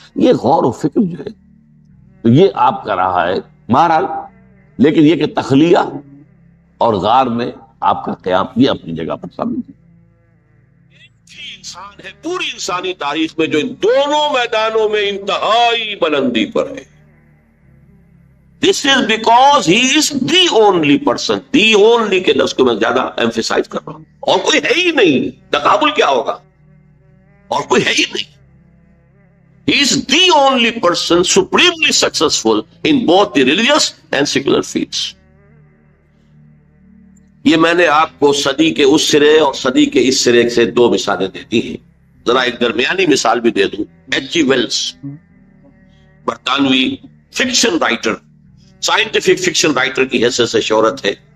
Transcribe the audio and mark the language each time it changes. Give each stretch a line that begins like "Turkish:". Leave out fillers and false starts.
Urdu: یہ غور و فکر جو ہے تو یہ آپ کا رہا ہے بہرحال. لیکن یہ کہ تخلیہ اور غار میں آپ کا قیام یہ اپنی جگہ پر ثابت ہے. انسان ہے پوری انسانی تاریخ میں جو ان دونوں میدانوں میں انتہائی بلندی پر ہے.
English: This is because he is the only person. The only
Urdu: کے لفظ کو میں زیادہ ایمفیسائز کر رہا ہوں. اور کوئی ہے ہی نہیں. تقابل کیا ہوگا؟ اور کوئی ہے ہی نہیں.
English: He is the only person supremely successful in both the religious and secular fields.
Urdu: یہ میں نے آپ کو صدی کے اس سرے اور صدی کے اس سرے سے دو مثالیں دے دی ہیں. ذرا ایک درمیانی مثال بھی دے دوں. ایچ جی ویلز، برطانوی fiction writer, scientific fiction writer کی حیثیت سے شہرت ہے.